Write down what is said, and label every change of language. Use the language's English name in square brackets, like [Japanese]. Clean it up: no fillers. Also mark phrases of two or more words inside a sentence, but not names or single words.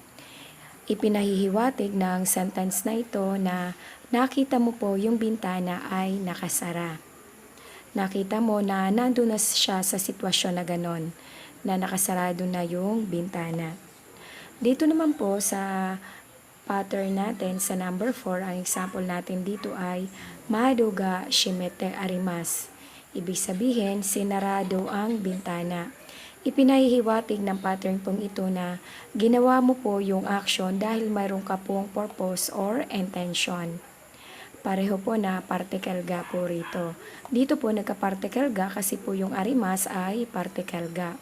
[Filipino] Ipinahihiwatig ng sentence na ito na nakita mo po yung bintana ay nakasara. Nakita mo na nandun na siya sa sitwasyon na ganon, na nakasarado na yung bintana. Dito naman po sa pattern natin sa number 4, ang example natin dito ay [Japanese] 窓が閉めてあります. [Filipino] Ibig sabihin, sinarado ang bintana. Ipinahihiwatig ng pattern pong ito na ginawa mo po yung action dahil mayroon ka pong [English] purpose or intention. [Filipino] Pareho po na particle ga po rito. Dito po nagka-particle ga kasi po yung arimas ay particle ga.